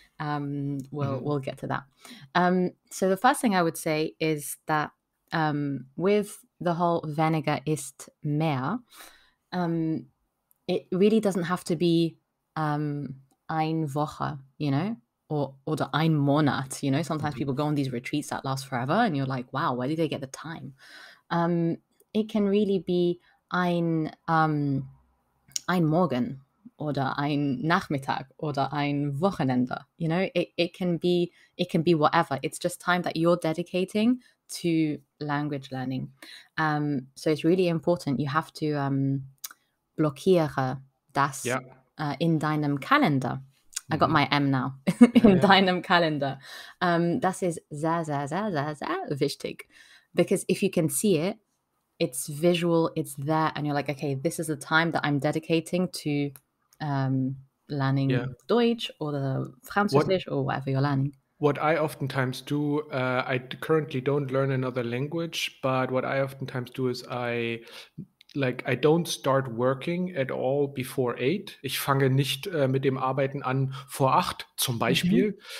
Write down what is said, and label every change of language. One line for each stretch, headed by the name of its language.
English: We'll get to that. So the first thing I would say is that with the whole
German: weniger ist mehr,
English: it really doesn't have to be
German: ein Woche, oder ein Monat.
English: Sometimes people go on these retreats that last forever, and you're like, wow, where do they get the time? It can really be
German: ein Morgen oder ein Nachmittag oder ein Wochenende.
English: It can be whatever. It's just time that you're dedicating to language learning. So it's really important. You have to
German: blockiere das Ja. In deinem Kalender.
English: I got my M now.
German: In deinem Kalender. Das ist sehr, sehr, sehr, sehr, sehr wichtig.
English: Because if you can see it, it's visual, it's there, and you're like, okay, this is the time that I'm dedicating to learning Deutsch or the Französisch or whatever you're learning. What I oftentimes do, I currently don't learn another language, but what I oftentimes do is I don't start working at all before 8.
German: Ich fange nicht mit dem Arbeiten an vor 8 zum Beispiel.